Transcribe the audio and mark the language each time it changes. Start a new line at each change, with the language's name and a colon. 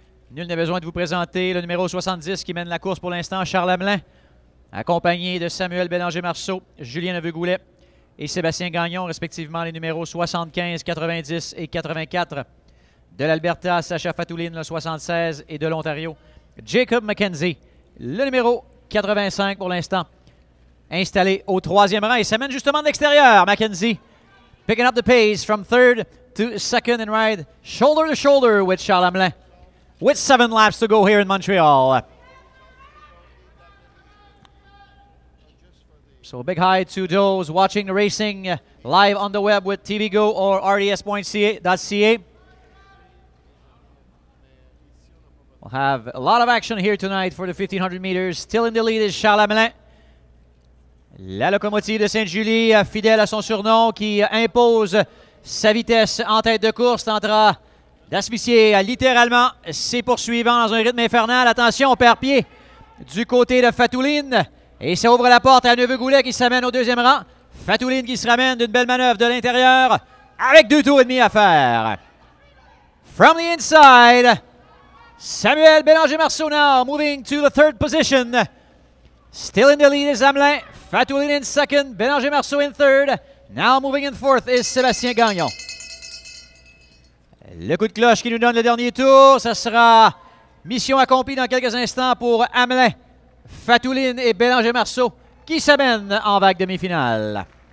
French: Nul n'a besoin de vous présenter le numéro 70 qui mène la course pour l'instant, Charles Hamelin, accompagné de Samuel Bélanger-Marceau, Julien Aveux-Goulet et Sébastien Gagnon, respectivement les numéros 75, 90 et 84. De l'Alberta, Sacha Fatoulin, le 76, et de l'Ontario, Jacob McKenzie, le numéro 85 pour l'instant, installé au 3e rang. Et ça mène justement de l'extérieur.
English: McKenzie picking up the pace from 3rd to 2nd and ride shoulder to shoulder with Charles Hamelin with 7 laps to go here in Montreal. So a big hi to those watching the racing live on the web with TVGo or RDS.ca. We'll have a lot of action here tonight for the 1500 meters. Still in the lead is Charles Hamelin.
French: La locomotive de Sainte-Julie, fidèle à son surnom, qui impose sa vitesse en tête de course, tentera d'asphyxier littéralement ses poursuivants dans un rythme infernal. Attention, on perd pied du côté de Fatoulin. Et ça ouvre la porte à Aveux-Goulet qui s'amène au 2e rang. Fatoulin qui se ramène d'une belle manœuvre de l'intérieur avec 2 tours et demi à faire.
English: From the inside, Samuel Bélanger-Marceau now moving to the 3rd position. Still in the lead is Hamelin. Fatoulin in 2nd. Bélanger-Marceau in 3rd. Now moving in 4th is Sébastien Gagnon.
French: Le coup de cloche qui nous donne le dernier tour. Ça sera mission accomplie dans quelques instants pour Hamelin, Fatoulin et Bélanger-Marceau qui s'amènent en vague demi-finale.